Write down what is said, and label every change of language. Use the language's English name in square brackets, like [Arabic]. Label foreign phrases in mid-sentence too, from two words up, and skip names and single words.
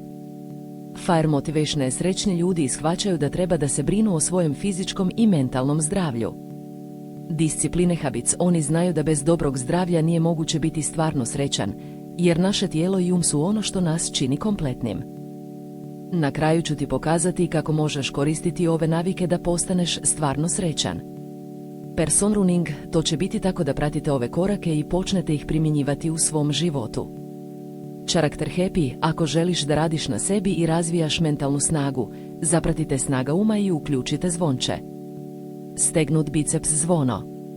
[English] Fire Motivation [Croatian] srećni ljudi shvaćaju da treba da se brinu o svojem fizičkom i mentalnom zdravlju. [English] Discipline Habits [Croatian] oni znaju da bez dobrog zdravlja nije moguće biti stvarno srećan, jer naše tijelo i um su ono što nas čini kompletnim. Na kraju ću ti pokazati kako možeš koristiti ove navike da postaneš stvarno srećan. [English] Person Running, [Croatian] to će biti tako da pratite ove korake i počnete ih primjenjivati u svom životu. [English] Character Happy, [Croatian] ako želiš da radiš na sebi i razvijaš mentalnu snagu, zapratite snaga uma i uključite zvonče. Stegnut biceps zvono.